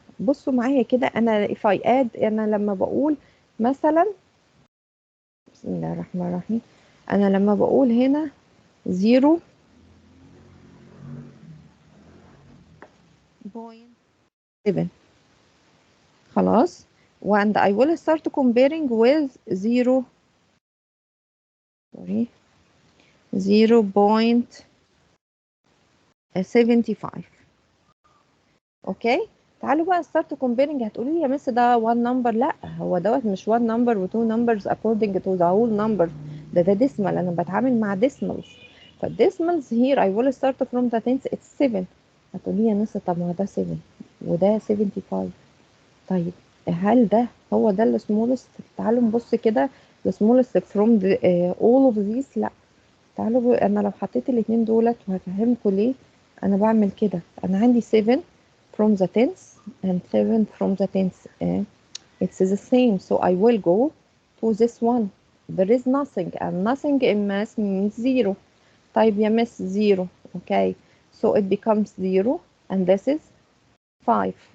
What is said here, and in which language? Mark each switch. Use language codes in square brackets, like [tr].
[ar] بصوا معايا كده، انا [en] if I add، [ar] انا لما بقول مثلا بسم الله الرحمن الرحيم، انا لما بقول هنا 0.7 خلاص، [en] and I will start comparing with 0 sorry 0.75. [ar] اوكي، تعالوا بقى [en] start comparing. [ar] هتقولي لي يا مس ده [en] one number. [ar] لا، هو دوت مش [en] one number [ar] و two numbers [en] according to the whole number. [ar] ده [en] decimal، [ar] انا بتعامل مع decimals. [en] فالديسمالز here I will start from the tens it's 7. [ar] هتقولي لي يا مس طب ما هو ده 7 وده 75. طيب هل ده هو ده السمولست؟ تعالوا نبص كده السمولست [en] from the, all of these. [ar] لا، تعالوا انا لو حطيت الاتنين دولت وهفهمكم ليه انا بعمل كده. انا عندي [en] 7 from the tens and 7 from the tens. It's the same, so I will go to this one. There is nothing, and nothing in math means zero. [ar] طيب يا [en] miss zero. Okay, so it becomes 0 and this is 5.